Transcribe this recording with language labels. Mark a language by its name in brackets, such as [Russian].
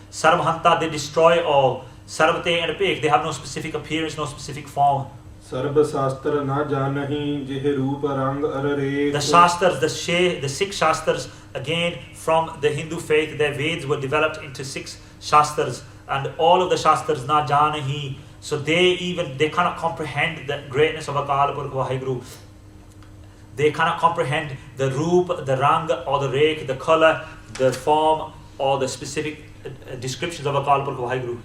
[English] Sarv Hanta, they destroy all. Sarv Te and Apek, they have no specific appearance, no specific form. [Punjabi] ਸਰਬ ਸ਼ਾਸਤਰ ਨਾ ਜਾਣਹੀਂ ਜਿਹ ਰੂਪ ਰੰਗ ਅਰ ਰੇਖ [English] The Shastras, the Sikh Shastras, again from the Hindu faith, their Veds were developed into 6 Shastras, and all of the Shastras na janahi, so they cannot comprehend the greatness of Akal Purkh Waheguru. They cannot comprehend the roop, the rang or the rekh, the color, the form or the specific descriptions of Akal Purkh Waheguru.